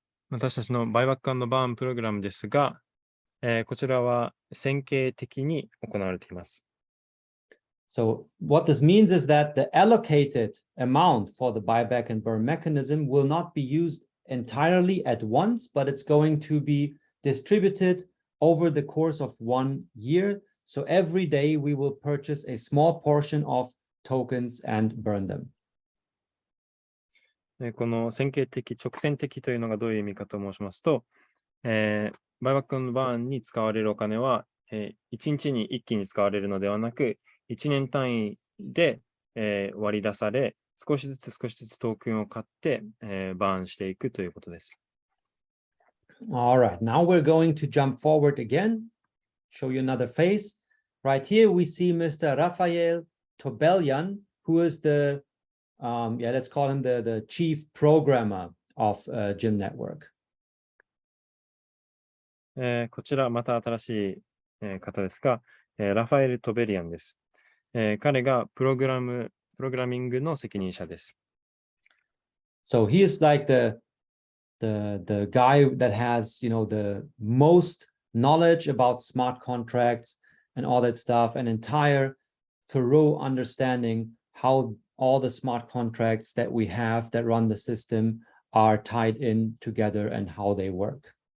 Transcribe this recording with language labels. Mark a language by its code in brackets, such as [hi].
[ja] 私たちのバイバック&バーンプログラムですが、こちらは線形的に行われています。 [en] So what this means is that the allocated amount for the buyback and burn mechanism will not be used entirely at once, but it's going to be distributed over the course of 1 year. So every day we will purchase a small portion of tokens and burn them. [ja] この線形的、直線的というのがどういう意味かと申しますと、バイバック&バーンに使われるお金は、1日に一気に使われるのではなく、1年単位で、割り出され、少しずつトークンを買って、バーンしていくということです。 [en] All right, now we're going to jump forward again, show you another face. Right here, we see Mr. Rafael Tobelian, who is the, let's call him the chief programmer of GYMNETWORK. [ja] こちらまた新しい、方ですが、ラファエル・トベリアンです。彼がプログラミングの責任者です。 [en] So he is like the guy that has, the most knowledge about smart contracts and all that stuff, an entire thorough understanding how all the smart contracts that we have that run the system are tied in together and how they work.